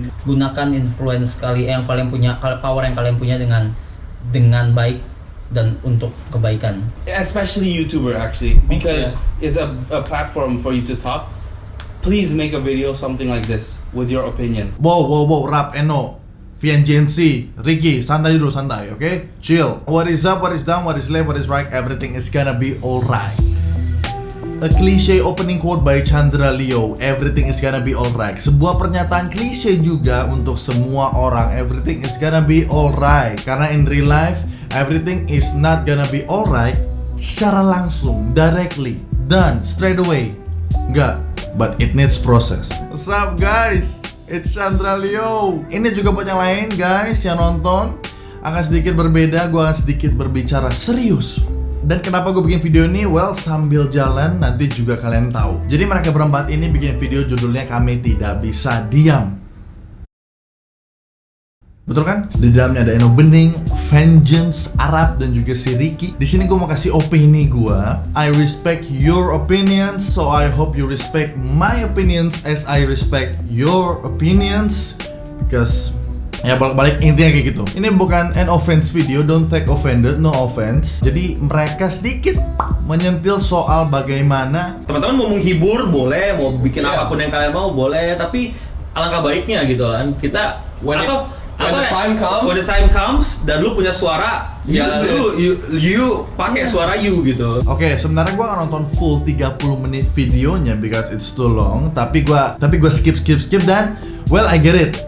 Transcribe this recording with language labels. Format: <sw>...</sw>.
<id>Gunakan influence yang kalian punya, power yang kalian punya dengan baik dan untuk kebaikan.</id> <en>Especially YouTuber actually, because it's a platform for you to talk. Please make a video something like this with your opinion.</en> <id>Wow, Rap, Eno, Viangensi, Ricky, santai dulu, santai, okay? Chill.</id> <en>What is up, what is down, what is left, what is right, everything is gonna be alright. A cliche opening quote by Chandra Leo, everything is gonna be alright.</en> <id>Sebuah pernyataan klise juga untuk semua orang,</id> <en>everything is gonna be alright.</en> <id>Karena</id> <en>in real life, everything is not gonna be alright</en> <id>secara langsung,</id> <en>directly, done, straight away. Enggak, but it needs process. What's up guys? It's Chandra Leo.</en> <id>Ini juga buat yang lain guys yang nonton. Akan sedikit berbeda, gue akan sedikit berbicara serius. Dan kenapa gue bikin video ini? Well, sambil jalan nanti juga kalian tahu. Jadi mereka berempat ini bikin video judulnya Kami Tidak Bisa Diam. Betul kan? Di dalamnya ada Eno Bening, Vengeance, Arab, dan juga si Ricky. Di sini gue mau kasih opini gue.</id> <en>I respect your opinions, so I hope you respect my opinions as I respect your opinions. Because</en> <id>ya balik-balik intinya kayak gitu. Ini bukan</id> <en>an offense video, don't take offended, no offense.</en> <id>Jadi mereka sedikit menyentil soal bagaimana Teman-teman mau menghibur boleh, mau bikin apapun yang kalian mau boleh, tapi alangkah baiknya gitu kan kita</id> <en>When the time comes</en> <id>dan lu punya suara ya you pakai suara you gitu. Oke, sebenarnya gue akan nonton full 30 menit videonya</id> <en>because it's too long.</en> <id>Tapi gue skip dan well,</id> <en>I get it.</en>